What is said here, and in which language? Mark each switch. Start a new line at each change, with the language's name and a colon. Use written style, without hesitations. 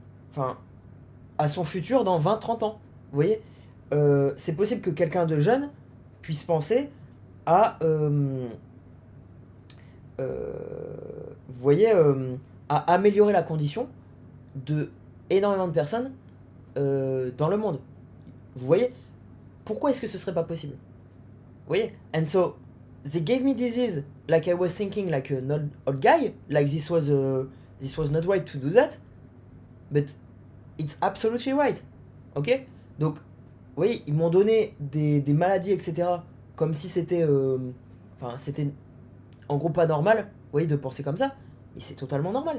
French: Enfin, à son futur dans 20-30 ans. Vous voyez, c'est possible que quelqu'un de jeune puisse penser à... vous voyez, à améliorer la condition de énormément de personnes dans le monde. Vous voyez, pourquoi est-ce que ce serait pas possible? Vous voyez?
English: And so, they gave me disease like I was thinking like an old guy, like this was not right to do that, but it's absolutely right. Ok?
French: Donc, vous voyez, ils m'ont donné des maladies, etc. Comme si c'était... Enfin, c'était en gros pas normal, vous voyez, de penser comme ça. Mais c'est totalement normal.